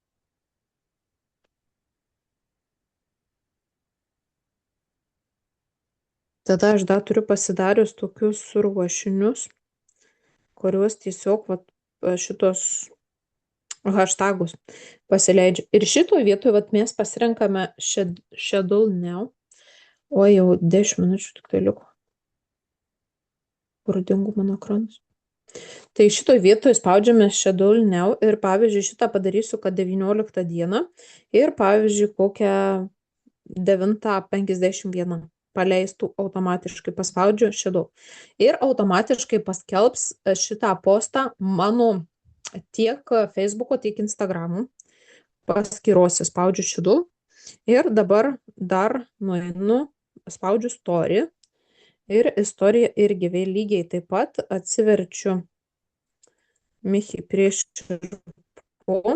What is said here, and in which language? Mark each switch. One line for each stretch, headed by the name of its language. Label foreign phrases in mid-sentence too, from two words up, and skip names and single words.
Lithuanian: Tada aš dar turiu pasidarius tokius ruošinius, kuriuos tiesiog šitos hashtagus pasileidžiu. Ir šitoj vietoj mes pasirenkame
English: schedule now.
Lithuanian: O jau 10 minučių tik tai liko. Kur dingo mano ekranas. Tai šitoj vietoj spaudžiame
English: schedule now
Lithuanian: ir pavyzdžiui šitą padarysiu, kad 19 dieną ir pavyzdžiui kokią 9:51 paleistų automatiškai, paspaudžiu schedule. Ir automatiškai paskelbs šitą postą mano tiek Facebook'o, tiek Instagram'o paskyrose, spaudžiu schedule ir dabar dar nueinu, spaudžiu story ir istoriją irgi vėl lygiai taip pat atsiverčiu Michi prieš ir po.